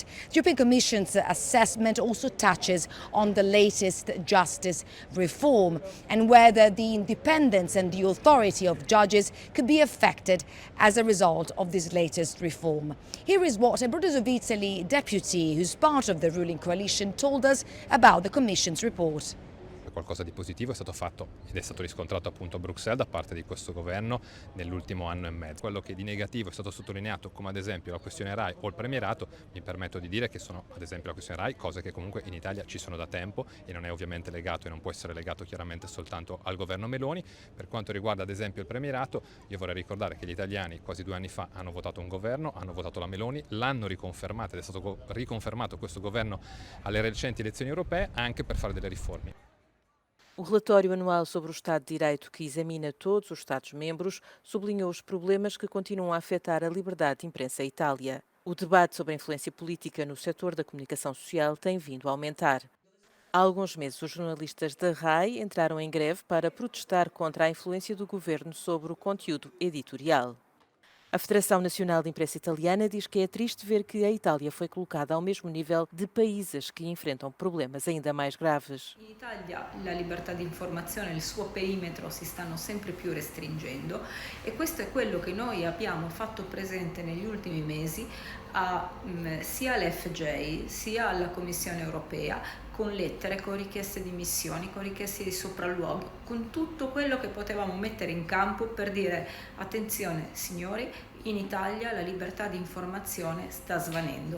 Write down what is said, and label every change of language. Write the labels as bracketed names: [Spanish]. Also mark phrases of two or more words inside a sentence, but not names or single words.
[English] The European Commission's assessment also touches on the latest justice reform and whether the independence and the authority of judges could be affected as a result of this latest reform. Here is what a Brothers of Italy deputy who's part of the ruling coalition told us about the Commission's report. [Italian] Qualcosa di positivo è stato fatto ed è stato riscontrato appunto a Bruxelles da parte di questo governo nell'ultimo anno e mezzo. Quello che di negativo è stato sottolineato, come ad esempio la questione RAI o il premierato, mi permetto di dire che sono ad esempio la questione RAI, cose che comunque in Italia ci sono da tempo e non è ovviamente legato e non può essere legato chiaramente soltanto al governo Meloni. Per quanto riguarda ad esempio il premierato, io vorrei ricordare che gli italiani quasi 2 anni fa hanno votato un governo, hanno votato la Meloni, l'hanno riconfermata ed è stato riconfermato questo governo alle recenti elezioni europee anche per fare delle riforme. [Portuguese] O relatório anual sobre o Estado de Direito, que examina todos os Estados-membros, sublinhou os problemas que continuam a afetar a liberdade de imprensa em Itália. O debate sobre a influência política no setor da comunicação social tem vindo a aumentar. Há alguns meses, os jornalistas da RAI entraram em greve para protestar contra a influência do governo sobre o conteúdo editorial. A Federação Nacional de Imprensa Italiana diz que é triste ver que a Itália foi colocada ao mesmo nível de países que enfrentam problemas ainda mais graves. [Italian] In Italia la libertà di informazione, il suo perimetro si stanno sempre più restringendo e questo è quello che noi abbiamo fatto presente negli ultimi mesi sia all'FJ sia alla Commissione Europea con lettere, con richieste di missioni, con richieste di sopralluoghi, con tutto quello che potevamo mettere in campo per dire attenzione signori, in Italia la libertà di informazione sta svanendo.